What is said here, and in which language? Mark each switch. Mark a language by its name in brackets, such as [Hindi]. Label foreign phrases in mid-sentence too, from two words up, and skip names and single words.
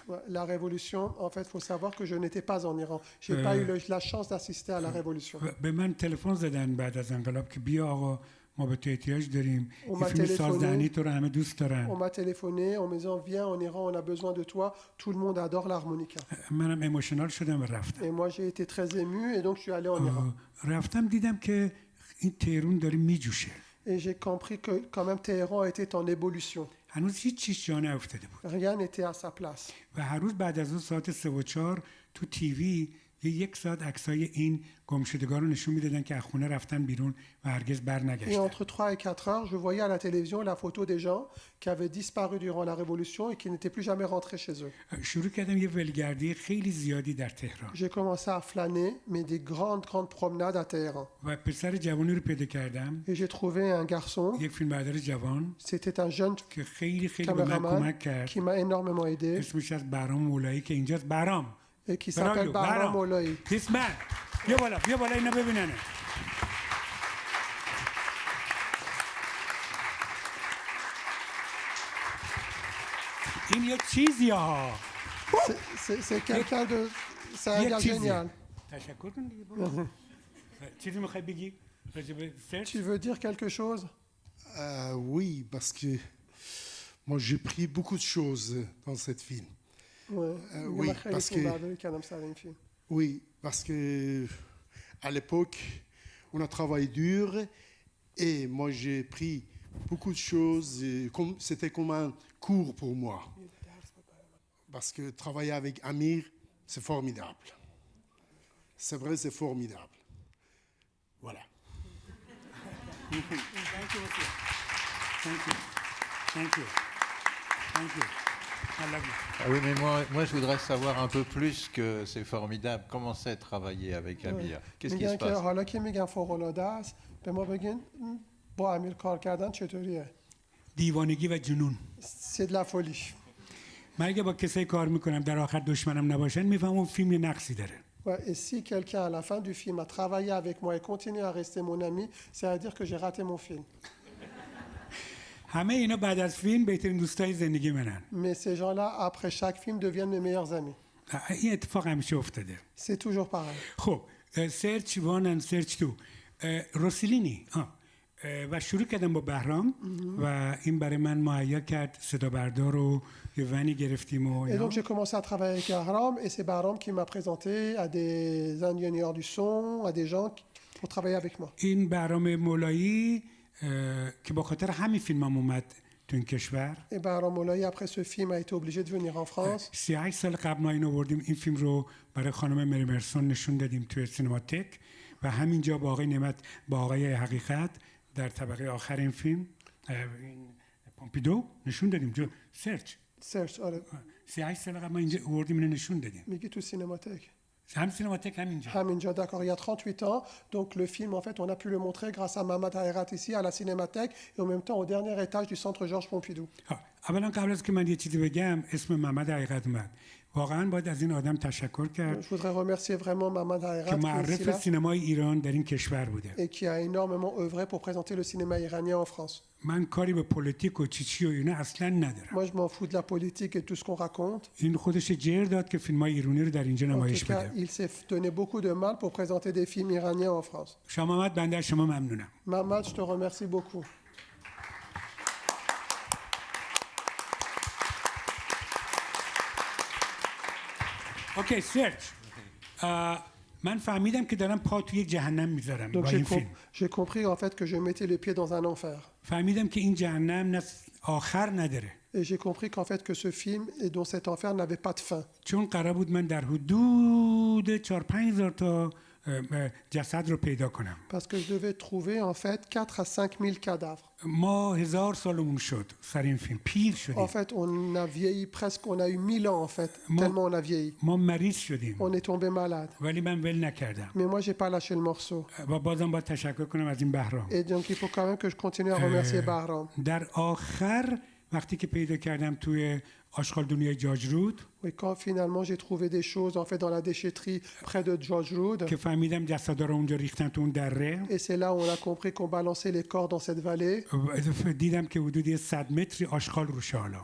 [French] Ouais, la révolution, en fait, il faut savoir que je n'étais pas en Iran. Je n'ai pas eu la chance d'assister à la révolution. [Persian] به من تلفن زدن بعد از انقلاب که بیا آقا ما به تو احتیاج داریم [French] On [Persian] این [French] m'a [Persian] فیلم [French] téléphoné. [Persian] سازدهنی تو رو همه دوست [French] On [Persian] دارن [French] m'a téléphoné en me disant viens en Iran, on a besoin de toi. Tout le monde adore l'harmonica. [Persian] منم ایموشنال شدم و رفتم [French] Et moi, j'ai été très ému et donc je suis allé en Iran. [Persian] رفتم دیدم که این تهرون داره میجوشه [French] Et j'ai compris que quand même Téhéran était en ébullition. [Persian] هنوز هیچ چیز جا نیفتاده بود [French] Rien n'était à sa place. [Persian] و هر روز بعد از اون ساعت 3 و 4 تو تیوی یک ساعت عکسای این گمشدگان رو نشون میدادن که از خونه رفتن بیرون و هرگز بر [French] Et [Persian] نگشتن [French] entre 3 et 4 heures, je voyais à la télévision la photo des gens qui avaient disparu durant la révolution et qui n'étaient plus jamais rentrés chez eux. [Persian] شروع کردم یه ولگردی خیلی زیادی در تهران [French] J'ai commencé à flâner, mais des grandes promenades à Téhéran. [Persian] و پسر جوانی رو پیدا کردم [French] Et j'ai trouvé un garçon, [Persian] یک فیلمبردار جوان [French] c'était un jeune [Persian] که خیلی به من [French] caméraman [Persian] کمک کرد [French] qui m'a énormément aidé [Persian] اسمش از برام مولایی که اینجاست برام [French] et qui s'appelle Bahram Mollaï. [Persian] دیسمن بیا بالا اینا ببیننه این یه چیزی ها [French] C'est quelqu'un de... C'est un [Persian] یه [French] gars [Persian] چیزی [French] génial. [Persian] تشکر کن دیگه بابا. چیزی میخوای بگی راجع به سرچ [French] Tu veux dire quelque chose? Oui, parce que moi j'ai pris beaucoup de choses dans cette film. Ouais. Oui, parce que oui, parce que à l'époque on a travaillé dur et moi j'ai pris beaucoup de choses. C'était comme un cours pour moi. Parce que travailler avec Amir, c'est formidable. C'est vrai, c'est formidable. Voilà. [English] Thank you. I love you. [French] Ah oui, mais moi, je voudrais savoir un peu plus que c'est formidable. Comment c'est de travailler avec Amir? Qu'est-ce qui se [Persian] میگن که [French] passe? [Persian] حالا که میگن فوق العاده است به ما بگین با امیر کار کردن چطوریه؟ دیوانگی و جنون [French] C'est de la folie. [Persian] من اگه با کسایی کار میکنم در آخر دشمنم نباشن میفهمم اون فیلم یه نقصی داره [French] Ouais, et si quelqu'un à la fin du film a travaillé avec moi et continue à rester mon ami, c'est à dire que j'ai raté mon film. [Persian] همه اینا بعد از فیلم بهترین دوستای زندگی منن [French] Mais ces gens-là, après chaque film, deviennent mes meilleurs amis. [Persian] این اتفاق همیشه افتاده [French] C'est toujours pareil. [Persian] خب سرچ وان اند سرچ تو روسلینی و شروع کردم با بهرام و این برای من مهیا کرد صدا بردار و یه ونی گرفتیم و [French] Et donc j'ai commencé à travailler avec Bahram et c'est Bahram qui m'a présenté à des ingénieurs du son, à des gens pour travailler avec moi. [Persian] این بهرام مولایی که با خاطر همین فیلمم اومد تو این کشور [French] Et Bahram Mollaï, après ce film, a été obligé de venir en France. [Persian] 38 سال قبل ما اینو آوردیم این فیلم رو برای خانم مری مرسون نشون دادیم توی سینماتک و همینجا با آقای نعمت با آقای حقیقت در طبقه آخر این فیلم این پومپیدو نشون دادیم جو سرچ Serge, آره. 38 سال قبل ما اینجا آوردیم اینو نشون دادیم میگی تو سینماتک. هم سینماتک همینجا [French] Haminja, d'accord, il y a 38 ans. Donc le film, en fait, on a pu le montrer grâce à Mamad Haerat ici, à la Cinémathèque, et en même temps au dernier étage du centre Georges Pompidou. [Persian] اولا قبل از که من یه چیزی بگم اسم محمد حقیقت اومد واقعا باید از این آدم تشکر کرد [French] Je voudrais remercier vraiment Mahmoud [Persian] که [French] Haïrat qui est ici [Persian] معرف [French] là [Persian] سینمای ایران در این کشور بوده [French] et qui a énormément œuvré pour présenter le cinéma iranien en France. [Persian] من کاری به پلیتیک و چیچی و اینا اصلا ندارم [French] Moi, je m'en fous de la politique et tout ce qu'on raconte. [Persian] این خودش جر داد که فیلمای ایرانی رو در اینجا [French] En tout [Persian] نمایش [French] cas, [Persian] بده [French] il s'est donné beaucoup de mal pour présenter des films iraniens en France. [Persian] شاه محمد بنده از شما ممنونم [French] Mahmoud, je te remercie beaucoup. [Persian] اوکی سرچ من فهمیدم که دارم پا توی یک جهنم میذارم [French] Donc [Persian] با [French] j'ai [Persian] این فیلم [French] j'ai compris en fait que je mettais les pieds dans un enfer. [Persian] فهمیدم که این جهنم نه آخر نداره [French] Et j'ai compris qu'en fait que ce film et dont cet enfer n'avait pas de fin. [Persian] چون قرار بود من در حدود 4-5 هزار تا جسد رو پیدا کنم [French] Parce que je devais trouver en fait 4 à 5 000 cadavres. [Persian] ما 1000 سالمون شد سر این فیلم پیر [French] En [Persian] شدیم [French] fait, on a vieilli presque, on a eu 1000 ans en fait, tellement on a vieilli. [Persian] ما مریض شدیم [French] On est tombé malade. [Persian] ولی من ول نکردم [French] Mais moi, j'ai pas lâché le morceau. [Persian] و بازم باید تشکر کنم از این بهرام [French] Et donc, il faut quand même que je continue à remercier Bahram. [Persian] در آخر وقتی که پیدا کردم توی آشغال دنیای جاجرود [French] Oui, quand finalement j'ai trouvé des choses en fait dans la déchetterie près de George Road. [Persian] که فهمیدم جسدا رو اونجا ریختن تو اون دره [French] Et c'est là où on a compris qu'on balançait les corps dans cette vallée. [Persian] دیدم که حدود 100 متری آشغال روشه حالا